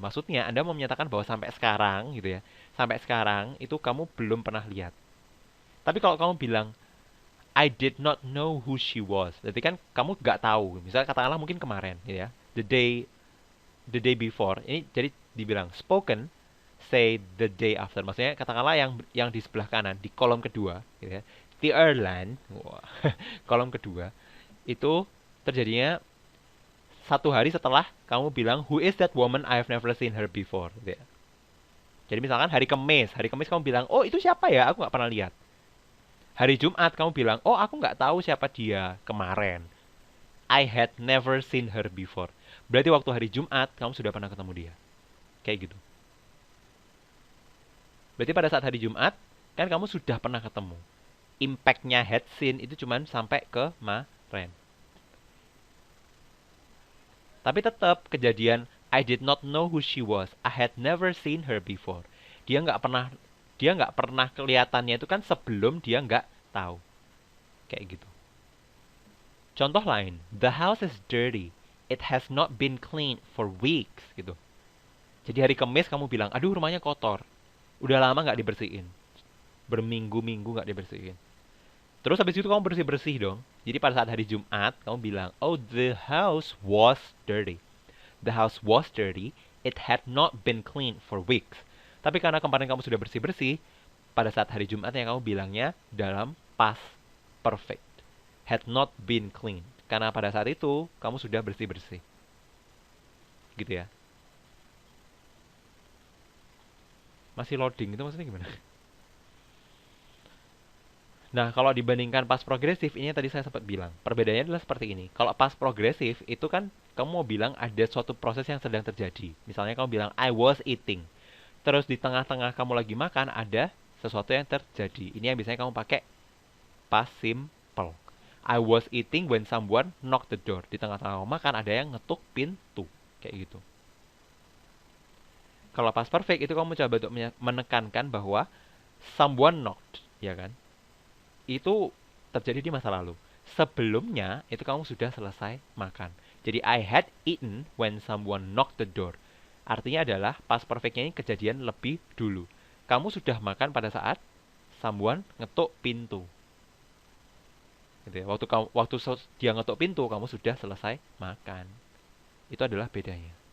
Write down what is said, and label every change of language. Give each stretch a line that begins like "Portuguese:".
Indonesian: Maksudnya Anda mau menyatakan bahwa sampai sekarang gitu ya. Sampai sekarang itu kamu belum pernah lihat. Tapi kalau kamu bilang
English: I did not know who she was.
Indonesian: Berarti kan kamu nggak tahu. Misalnya katakanlah mungkin kemarin gitu ya.
English: The day before.
Indonesian: Ini jadi dibilang
English: spoken say the day after.
Indonesian: Maksudnya katakanlah yang di sebelah kanan di kolom kedua gitu ya. The airline, wah, kolom kedua, itu terjadinya 1 hari setelah kamu bilang,
English: who is that woman? I have never seen her before.
Indonesian: Gitu ya. Jadi misalkan hari Kamis kamu bilang, oh itu siapa ya? Aku nggak pernah lihat. Hari Jumat kamu bilang, oh aku nggak tahu siapa dia kemarin.
English: I had never seen her before.
Indonesian: Berarti waktu hari Jumat kamu sudah pernah ketemu dia. Kayak gitu. Berarti pada saat hari Jumat kan kamu sudah pernah ketemu. Impact-nya had seen itu cuman sampai kemarin. Tapi tetap kejadian
English: I did not know who she was. I had never seen her before.
Indonesian: Dia nggak pernah kelihatannya itu kan sebelum dia nggak tahu. Kayak gitu. Contoh lain,
English: the house is dirty. It has not been cleaned for weeks
Indonesian: gitu. Jadi hari Kamis kamu bilang, aduh rumahnya kotor. Udah lama nggak dibersihin. Berminggu-minggu nggak dibersihin. Terus habis itu kamu bersih-bersih dong. Jadi pada saat hari Jumat, kamu bilang,
English: oh the house was dirty. The house was dirty. It had not been cleaned for weeks.
Indonesian: Tapi karena kemarin kamu sudah bersih-bersih, pada saat hari Jumat yang kamu bilangnya dalam past perfect.
English: Had not been cleaned.
Indonesian: Karena pada saat itu, kamu sudah bersih-bersih. Gitu ya. Masih loading, itu maksudnya gimana? Nah, kalau dibandingkan past progresif, ini tadi saya sempat bilang. Perbedaannya adalah seperti ini. Kalau past progresif, itu kan kamu mau bilang ada suatu proses yang sedang terjadi. Misalnya kamu bilang,
English: I was eating.
Indonesian: Terus di tengah-tengah kamu lagi makan, ada sesuatu yang terjadi. Ini yang biasanya kamu pakai past simple.
English: I was eating when someone knocked the door.
Indonesian: Di tengah-tengah kamu makan, ada yang ngetuk pintu. Kayak gitu. Kalau past perfect, itu kamu coba untuk menekankan bahwa
English: someone knocked.
Indonesian: Ya kan? Itu terjadi di masa lalu. Sebelumnya, itu kamu sudah selesai makan. Jadi,
English: I had eaten when someone knocked the door.
Indonesian: Artinya adalah, past perfect-nya ini kejadian lebih dulu. Kamu sudah makan pada saat someone ngetuk pintu. Gitu ya. Waktu dia ngetuk pintu, kamu sudah selesai makan. Itu adalah bedanya.